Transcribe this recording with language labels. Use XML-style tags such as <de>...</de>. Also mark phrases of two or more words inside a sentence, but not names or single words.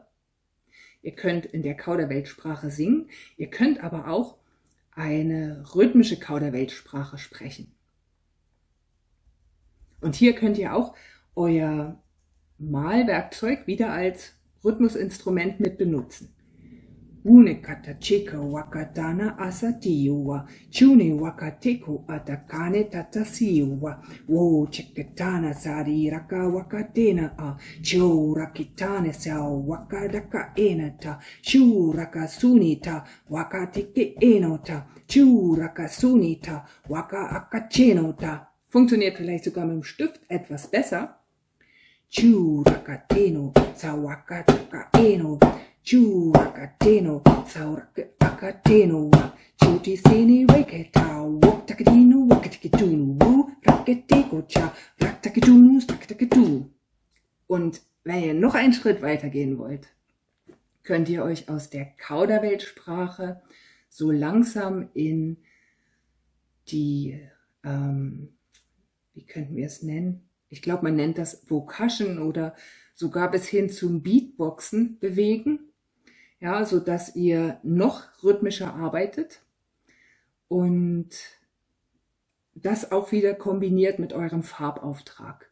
<de>Ihr könnt in der Kauderwelschsprache singen, ihr könnt aber auch eine rhythmische Kauderwelschsprache sprechen. Und hier könnt ihr auch euer Malwerkzeug wieder als Rhythmusinstrument mit benutzen. Unekata chika wakatana asatiwa, chuni wakateko atakane tatasiwa, wo cheketana sari raka wakatena a, cho rakitane sao wakadaka enata, shu raka sunita wakateke enota, chu raka sunita waka akachenota. Funktioniert vielleicht sogar mit dem Stift etwas besser. Chu rakateno sawakataka eno. Churakateno, saurakateno, chutisini waketa, waktakatino, wakatikitunu, raketeko cha, raktakitunu, staktakatu. Und wenn ihr noch einen Schritt weiter gehen wollt, könnt ihr euch aus der Kauderwelschsprache so langsam in die wie könnten wir es nennen? Ich glaube, man nennt das Vocation oder sogar bis hin zum Beatboxen bewegen, ja, so dass ihr noch rhythmischer arbeitet und das auch wieder kombiniert mit eurem Farbauftrag.</de>